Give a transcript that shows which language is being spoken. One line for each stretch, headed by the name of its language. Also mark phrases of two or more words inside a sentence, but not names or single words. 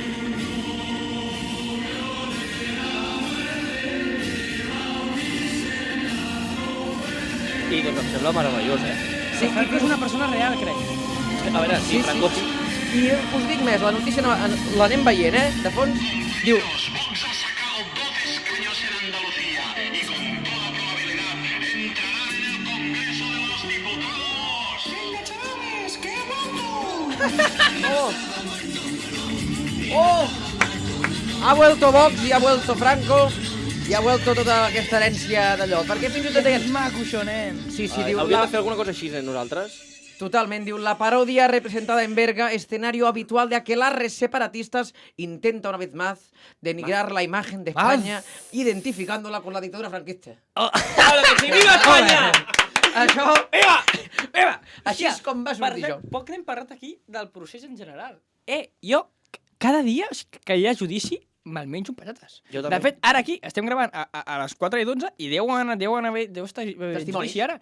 Catalan: I doncs em sembla meravellós, Sí, Franco és una persona real, crec. A veure, sí, Franco... I us dic més, la notícia l'anem veient, de fons. Diu...
Spanish: Vox ha sacado 12 escaños en Andalucía y con toda probabilidad entrará en el Congreso de los Diputados. ¡Venga, chavales, que voto! Ha vuelto Vox i ha vuelto Franco i ha vuelto
Catalan: tota aquesta herència d'allò. Perquè fins i tot aquest... maco, això, nen. Sí, diu... Hauríem de fer alguna cosa així, nosaltres? Totalment, diu,
Spanish: la parodia representada en Berga, escenario habitual de aquelarres separatistas, intenta una vez más denigrar la imagen de España, identificándola con la dictadura franquista. ¡Claro que sí! ¡Viva España!
Catalan: Això... Viva! Així és com va sortir això. Poc n'hem parlat aquí del procés en general. Jo, cada dia que hi ha judici, me'l menjo amb patates. De fet, ara aquí estem gravant a les 4:12 i deu estar judici ara.